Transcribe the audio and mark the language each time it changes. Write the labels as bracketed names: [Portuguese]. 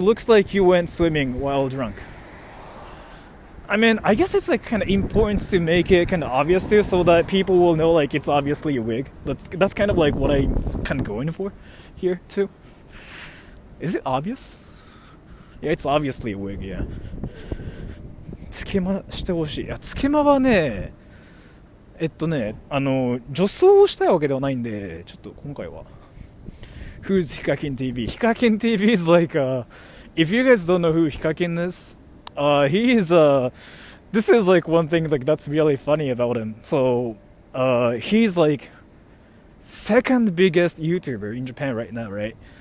[English] Looks like you went swimming while drunk. I mean, I guess it's like kind of important to make it kind of obvious too, so that people will know like it's obviously a wig. That's kind of like what I'm kind of going for here too. Is it obvious? Yeah, it's obviously a wig, yeah. [Japanese] つけましてほしい。いや、つけまはね、女装をしたいわけではないんで、ちょっと今回は。 [English] Who's Hikakin TV? Hikakin TV is like, if you guys don't know who Hikakin is, he is, this is like one thing like that's really funny about him. So, he's like second biggest YouTuber in Japan right now, right?